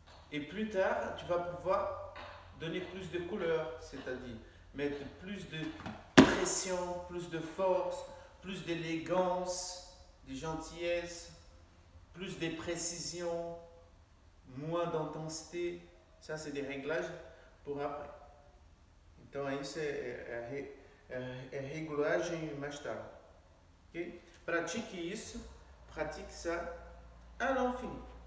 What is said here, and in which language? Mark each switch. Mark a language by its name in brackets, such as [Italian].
[French] Et plus tard, tu vas pouvoir donner plus de couleurs, c'est-à-dire mettre plus de pression, plus de force, plus d'élégance, de gentillesse, plus de précision, moins d'intensité. Ça, c'est des réglages pour après. [Portuguese] Então, isso é regulagem mais tarde. Okay? Pratique isso, [French] pratique ça à l'infini.